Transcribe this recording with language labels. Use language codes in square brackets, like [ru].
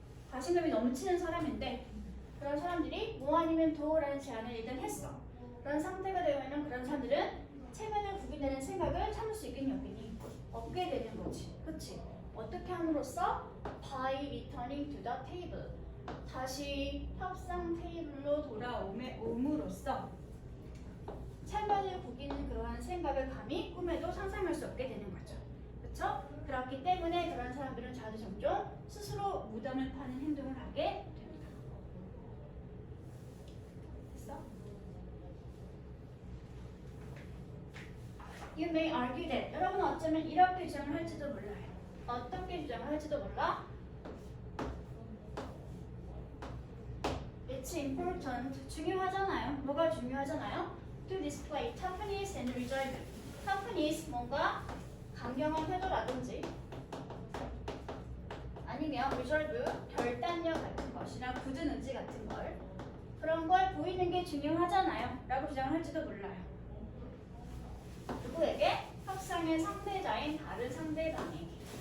[ko] 자신감이 넘치는 사람인데 그런 사람들이 뭐 아니면 도라는 제안을 일단 했어. 그런 상태가 되면 그런 사람들은 체면을 구기다는 생각을 참을 수 있겠니 없겠니? 없게 되는 거지. 그치? 어떻게 함으로써? [en] By returning to the table. [ko] 다시 협상 테이블로 돌아옴으로써 체면을 구기는 그러한 생각을 감히 꿈에도 상상할 수 없게 되는 거죠. 그렇죠? 그렇기 때문에 그런 사람들은 자주 종종 스스로 무덤을 파는 행동을 하게 됩니다. 됐어? [en] You may argue that. [ko] 여러분 어쩌면 이렇게 주장을 할지도 몰라요. 어떻게 주장을 할지도 몰라? [en] It's important. [ko] 중요하잖아요. 뭐가 중요하잖아요? [en] To display toughness and resolve. toughness [ko] 뭔가 강경한 태도라든지 아니면 reserve, 결단력 같은 것이나 굳은 의지 같은 걸 그런 걸 보이는 게 중요하잖아요 라고 주장을 할지도 몰라요. 누구에게? 협상의 상대자인 다른 상대방에게.